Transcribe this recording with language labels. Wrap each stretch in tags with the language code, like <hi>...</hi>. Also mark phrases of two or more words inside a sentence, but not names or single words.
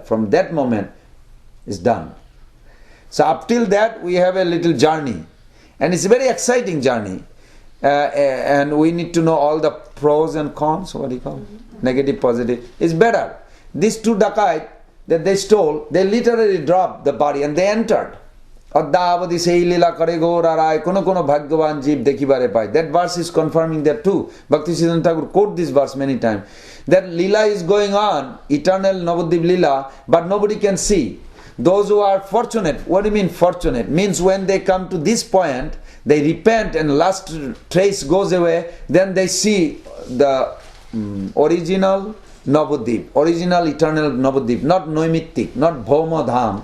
<en>From that moment, it's done. So up till that, we have a little journey. And it's a very exciting journey. And we need to know all the pros and cons, what do you call it? Negative, positive. It's better. These two dacoits that they stole, they literally dropped the body and they entered.</en> <bn>আধাবাদি সেই লীলা করে গো রারাই কোনো কোনো ভাগ্যবান জীব দেখিবারে পাই.</bn> <en>That verse is confirming that too. Bhakti Siddhanta Thakur quote this verse many times. That lila is going on, eternal Navadvip lila, but nobody can see. Those who are fortunate, what do you mean fortunate? Means when they come to this point, they repent and last trace goes away, then they see the original Navadvip, original eternal Navadvip, not Noimittik, not Bhaumadham.</en>